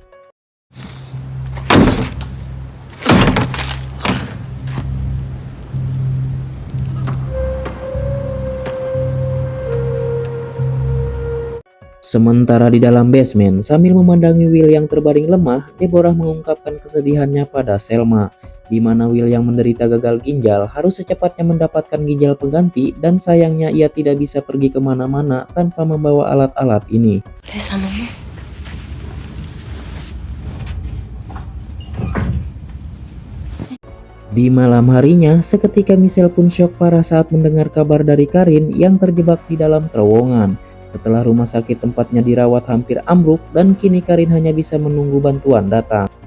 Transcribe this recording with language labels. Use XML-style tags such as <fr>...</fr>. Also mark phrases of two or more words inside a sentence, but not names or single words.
<id>Sementara di dalam basement, sambil memandangi Will yang terbaring lemah, Deborah mengungkapkan kesedihannya pada Selma. di mana Will yang menderita gagal ginjal harus secepatnya mendapatkan ginjal pengganti dan sayangnya ia tidak bisa pergi kemana-mana tanpa membawa alat-alat ini.</id> <fr>Laisse un moment.</fr> <id>Di malam harinya, seketika Michelle pun syok parah saat mendengar kabar dari Karin yang terjebak di dalam terowongan. Setelah rumah sakit tempatnya dirawat hampir ambruk dan kini Karin hanya bisa menunggu bantuan datang.</id>